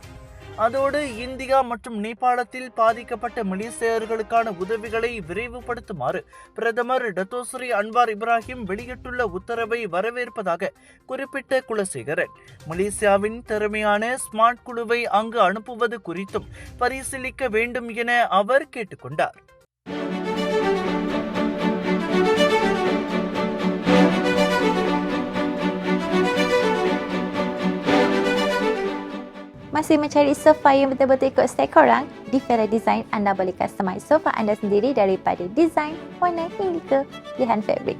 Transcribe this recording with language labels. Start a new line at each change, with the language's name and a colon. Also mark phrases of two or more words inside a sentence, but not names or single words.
Tamil: அதோடு இந்தியா மற்றும் நேபாளத்தில் பாதிக்கப்பட்ட மலேசியர்களுக்கான உதவிகளை விரைவுபடுத்துமாறு பிரதமர் டத்தோஸ்ரீ அன்வார் இப்ராஹிம் வெளியிட்டுள்ள உத்தரவை வரவேற்பதாக குறிப்பிட்ட குலசேகரன், மலேசியாவின் திறமையான ஸ்மார்ட் குழுவை அங்கு அனுப்புவது குறித்தும் பரிசீலிக்க வேண்டும் என அவர் கேட்டுக்கொண்டார்.
Malay: Masih mencari sofa yang betul-betul ikut style korang? Di Fera Design, anda boleh customize sofa anda sendiri daripada desain, warna hingga ke pilihan fabrik.